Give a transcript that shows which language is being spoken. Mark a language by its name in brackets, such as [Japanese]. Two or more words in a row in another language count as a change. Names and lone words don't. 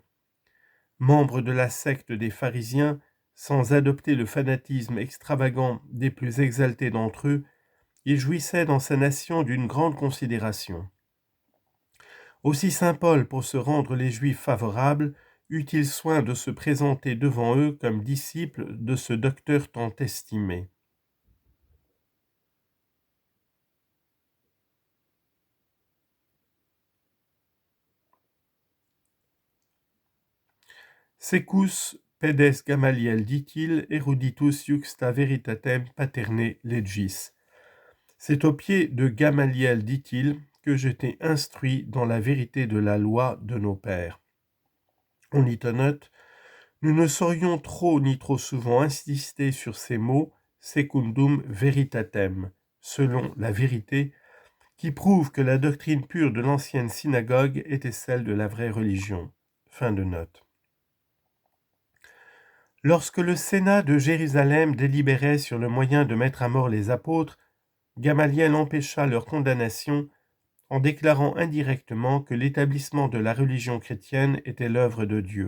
[French] Membre de la secte des pharisiens, sans adopter le fanatisme extravagant des plus exaltés d'entre eux, il jouissait dans sa nation d'une grande considération. Aussi saint Paul, pour se rendre les Juifs favorables, eut-il soin de se présenter devant eux comme disciple de ce docteur tant estimé. [Latin] Secus pedes Gamaliel, [French] dit-il, [Latin] eruditus iuxta veritatem paterne legis. [French] C'est au pied de Gamaliel, dit-il, que j'étais instruit dans la vérité de la loi de nos pères. On y note, nous ne saurions trop ni trop souvent insister sur ces mots [Latin] secundum veritatem, [French] selon la vérité, qui prouve que la doctrine pure de l'ancienne synagogue était celle de la vraie religion. Fin de note. Lorsque le Sénat de Jérusalem délibérait sur le moyen de mettre à mort les apôtres, Gamaliel empêcha leur condamnation en déclarant indirectement que l'établissement de la religion chrétienne était l'œuvre de Dieu.